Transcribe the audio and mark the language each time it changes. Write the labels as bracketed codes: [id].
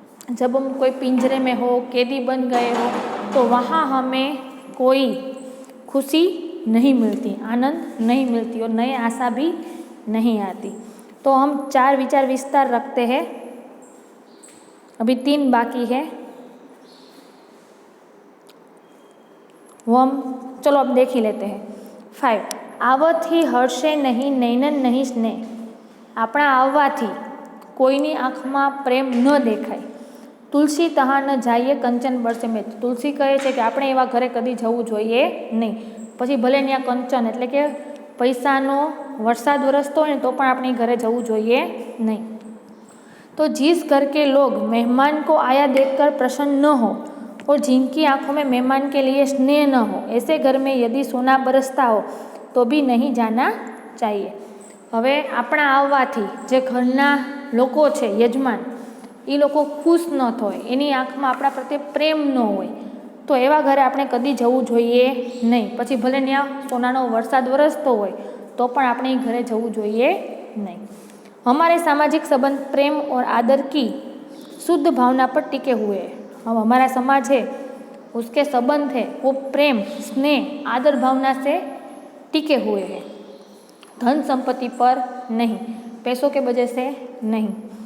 [hi] जब हम कोई पिंजरे में हो, कैदी बन गए हो, तो वहाँ हमें कोई खुशी नहीं मिलती, आनंद नहीं मिलती और नई आशा भी नहीं आती। तो हम 4 विचार विस्तार रखते हैं, अभी 3 बाकी है, वो हम चलो अब देख ही लेते हैं। 5 आवथी हर्षे नहीं नैनन नहीं स्नेह। [gu] આપણા આવવાથી કોઈની આંખમાં પ્રેમ ન દેખાય। [hi] તુલસી તહાં ન જાઈએ કંચન બરસે મેં। [gu] તુલસી કહે છે કે આપણે એવા ઘરે કદી જવું જોઈએ નહીં। પછી ભલે ત્યાં કંચન એટલે કે પૈસાનો વરસાદ વરસતો હોય ને તો પણ આપણે ઘરે જવું જોઈએ નહીં। [hi] तो जिस घर के लोग मेहमान को आया देखकर प्रसन्न न हो और जिनकी आंखों में मेहमान के लिए स्नेह न हो, ऐसे घर में यदि सोना बरसता हो तो भी नहीं जाना चाहिए। [gu] હવે આપણા આવવાથી જે ઘરના લોકો છે યજમાન એ લોકો ખુશ ન થાય, એની આંખમાં આપણા પ્રત્યે પ્રેમ ન હોય, તો એવા ઘરે આપણે કદી જવું જોઈએ નહીં। પછી ભલે ત્યાં સોનાનો વરસાદ વરસતો હોય તો પણ આપણે એ ઘરે જવું જોઈએ નહીં। [hi] हमारे सामाजिक संबंध प्रेम और आदर की शुद्ध भावना पर टिके हुए हैं। हम हमारा समाज है, उसके संबंध है वो प्रेम, स्नेह, आदर भावना से टिके हुए हैं, धन संपत्ति पर नहीं, पैसों के वजह से नहीं।